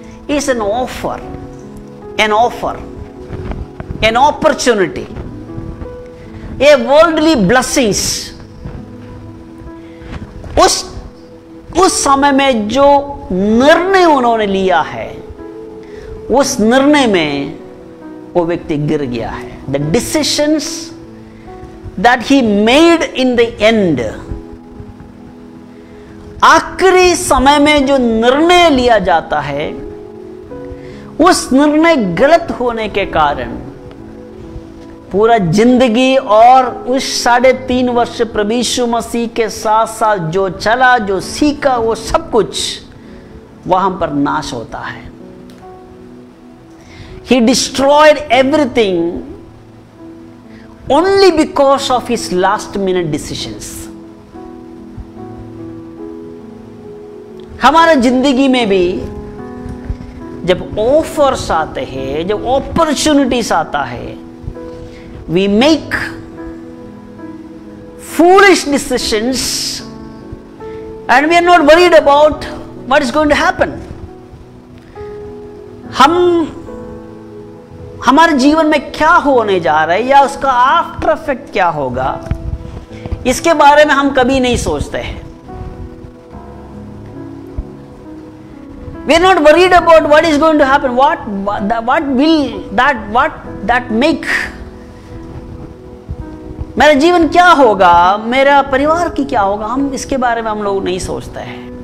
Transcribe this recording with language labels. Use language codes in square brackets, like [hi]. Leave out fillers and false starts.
[en] It's an offer, an opportunity, a worldly blessings। [hi] उस समय में जो निर्णय उन्होंने लिया है, उस निर्णय में वो व्यक्ति गिर गया है। [en] The decisions that he made in the end, [hi] आखिरी समय में जो निर्णय लिया जाता है, उस निर्णय गलत होने के कारण पूरा जिंदगी और उस 3.5 वर्ष प्रभु यीशु मसीह के साथ साथ जो चला, जो सीखा, वो सब कुछ वहां पर नाश होता है। [en] He destroyed everything only because of his last minute decisions। [hi] हमारा जिंदगी में भी जब ऑफर्स आते हैं, जब अपॉर्चुनिटीज आता है, [en] we make foolish decisions and we are not worried about what is going to happen। [hi] हमारे जीवन में क्या होने जा रहा है या उसका आफ्टर इफेक्ट क्या होगा, इसके बारे में हम कभी नहीं सोचते हैं। [en] We are not worried about what is going to happen, what will that make, [hi] मेरा जीवन क्या होगा, मेरा परिवार की क्या होगा, हम इसके बारे में हम लोग नहीं सोचते हैं।